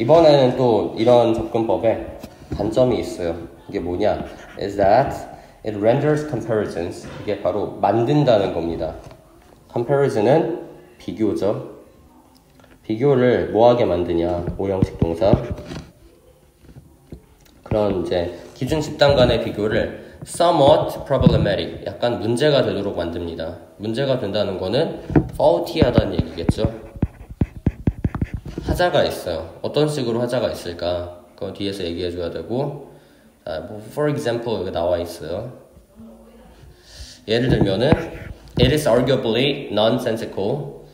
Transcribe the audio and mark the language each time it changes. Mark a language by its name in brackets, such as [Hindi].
[Korean] 이번에는 또 이런 접근법에 단점이 있어요. 이게 뭐냐? [English] Is that it renders comparisons. [Korean] 이게 바로 만든다는 겁니다. comparison은 비교죠. 비교를 뭐하게 만드냐? 오형식 동사. 그런 이제 기준 집단 간의 비교를 [English] somewhat problematic, [Korean] 약간 문제가 되도록 만듭니다. 문제가 된다는 거는 faulty하다는 얘기겠죠. 하자가 있어요. 어떤 식으로 하자가 있을까? 그거 뒤에서 얘기해줘야 되고, 뭐 [English] for example [Korean] 여기 나와 있어요. 예를 들면은 [English] it is arguably nonsensical.